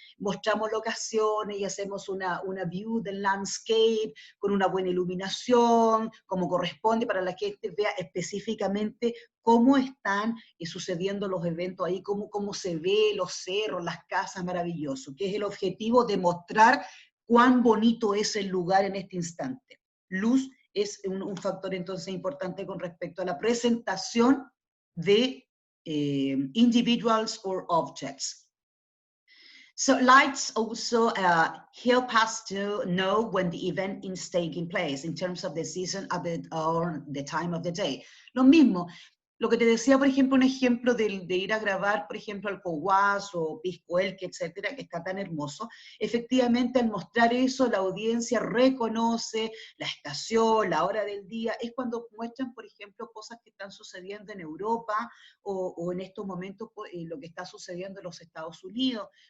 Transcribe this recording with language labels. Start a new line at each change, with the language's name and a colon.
Spanish: mostramos locaciones y hacemos una
English: view
Spanish: del
English: landscape
Spanish: con una buena iluminación, como corresponde para la gente vea específicamente cómo están sucediendo los eventos ahí, cómo se ve los cerros, las casas, maravilloso, que es el objetivo de mostrar cuán bonito es el lugar en este instante. Luz es un factor entonces importante con respecto a la presentación de
English: individuals or objects. So lights also help us to know when the event is taking place in terms of the season or the time of the day.
Spanish: Lo mismo, lo que te decía, por ejemplo, un ejemplo de ir a grabar, por ejemplo, Alcohuas o Pisco Elqui, etcétera, que está tan hermoso. Efectivamente, al mostrar eso, la audiencia reconoce la estación, la hora del día. Es cuando muestran, por ejemplo, cosas que están sucediendo en Europa o en estos momentos lo que está sucediendo en los Estados Unidos.